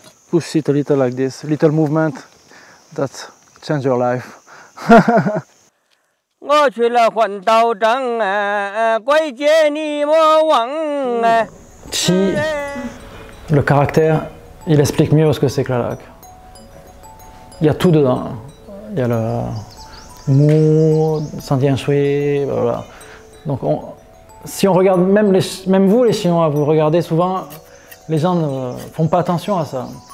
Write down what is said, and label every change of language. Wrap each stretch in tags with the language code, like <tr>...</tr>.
<en>Push it a little like this, little movement that change your life. 我去了换道正怪姐你莫忘</en> <fr>Chi, le caractère, il explique mieux ce que c'est que la laque. Il y a tout dedans. Il y a le mou, sentien shui, voilà. Donc si on regarde, même vous les Chinois, vous regardez souvent, les gens ne font pas attention à ça.</fr>